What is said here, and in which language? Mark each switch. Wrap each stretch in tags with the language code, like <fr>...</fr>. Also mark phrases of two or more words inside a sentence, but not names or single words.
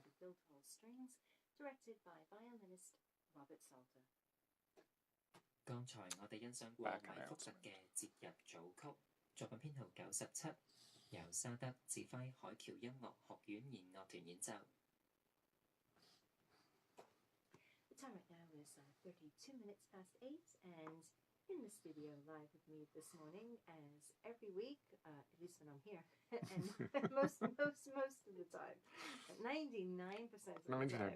<en>Guildhall Strings, directed by violinist Robert Salter.</en> <yue>剛才我哋欣賞過米福特嘅節日組曲，作品編號97，由沙德指揮海橋音樂學院弦樂團演奏。</yue> <en>The time right now is 32 minutes past 8, and in the studio live with me this morning, as every week, at least when I'm here, and most of the time, 99% of the time.</en>